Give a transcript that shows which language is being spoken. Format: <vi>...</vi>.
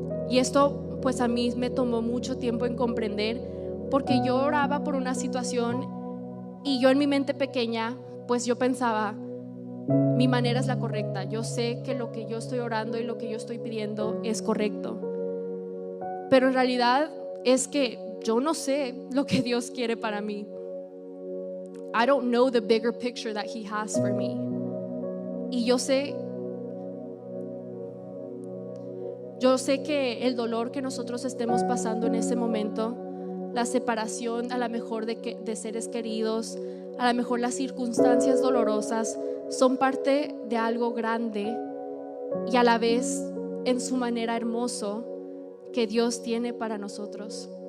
<es>Y esto pues a mí me tomó mucho tiempo en comprender, porque yo oraba por una situación y yo en mi mente pequeña pues yo pensaba, mi manera es la correcta, yo sé que lo que yo estoy orando y lo que yo estoy pidiendo es correcto, pero en realidad es que yo no sé lo que Dios quiere para mí.</es> <en>I don't know the bigger picture that He has for me.</en> <es>Y yo sé que el dolor que nosotros estemos pasando en ese momento, la separación a lo mejor de seres queridos, a lo mejor las circunstancias dolorosas, son parte de algo grande y a la vez en su manera hermoso que Dios tiene para nosotros.</es>